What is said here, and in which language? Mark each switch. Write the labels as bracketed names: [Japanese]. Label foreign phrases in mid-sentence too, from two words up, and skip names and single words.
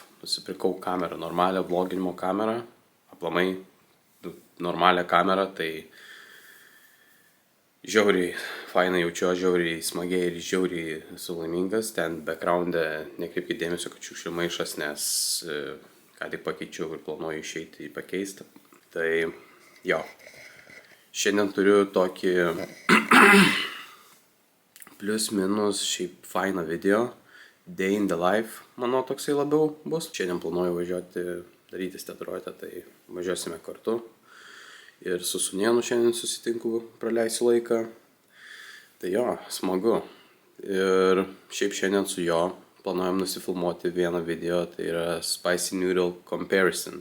[Lithuanian] Nusipirkau kamerą, normalią vloginimo kamerą, aplamai normalią kamerą, tai žiauriai fainai jaučiu, žiauriai smagiai ir žiauriai esu laimingas. Ten background'e nekreipkite dėmesio, kad šiukšlių maišas, nes ką tik pakeičiau ir planuoju išeiti į pakeistą. Tai jo, šiandien turiu tokį plius minus šiaip fainą video. [English] Day in the life, [Lithuanian] manau, toksai labiau bus. Šiandien planuoju važiuoti, darytis tatuiruotę, tai važiuosime kartu. Ir su sūnėnu šiandien susitinku, praleisiu laiką. Tai jo, smagu. Ir šiaip šiandien su jo planuojam nusifilmuoti vieną video, tai yra Spicy Noodle Comparison.